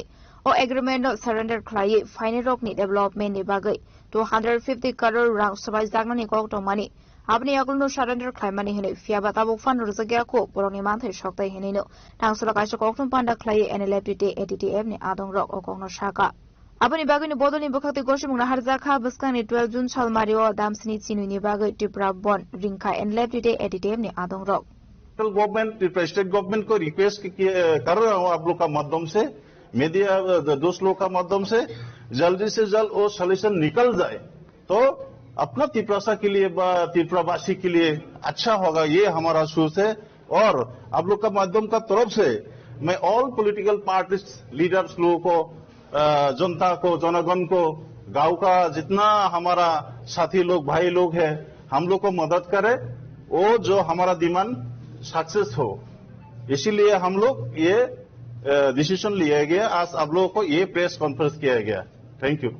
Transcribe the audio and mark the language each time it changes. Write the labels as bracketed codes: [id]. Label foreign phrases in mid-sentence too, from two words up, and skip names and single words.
[trp] O agreement no surrender khlai final rock ni development ni bagai 250 crore rang sabai jagna ni kok to mani apni agul no surrender khlai mani hene fiaba tabuk fan rujagya ko poroni manthai soktai hene no tangsula kaisa koktum panda khlai NLFTT ATTF ni adong rock okong no shaka apni bagai ni bodoni bukhakte goshimung na harjakha buskang ni 12 June salmario damsini chinu ni bagai tipra bon ringka NLFTT ATTF ni adong rock [en] government state government [hi] को रिक्वेस्ट कर रहा हूँ आप लोग का माध्यम से मीडिया दोस्त लोग का माध्यम से जल्दी से जल्द वो सॉल्यूशन निकल जाए तो अपना त्रिपुरा के लिए त्रिपुरावासी के लिए अच्छा होगा ये हमारा सोच है और आप लोग का माध्यम का तरफ से मैं [en] all political parties leaders [hi] लोगों को जनता को जनगण को गांव का जितना हमारा साथी लोग भाई लोग हैं हम लोग को मदद करे वो जो हमारा [en] demand success [hi] हो इसीलिए हम लोग ये डिसीजन लिया गया आज आप लोगों को ये [en] press conference [hi] किया गया [en] thank you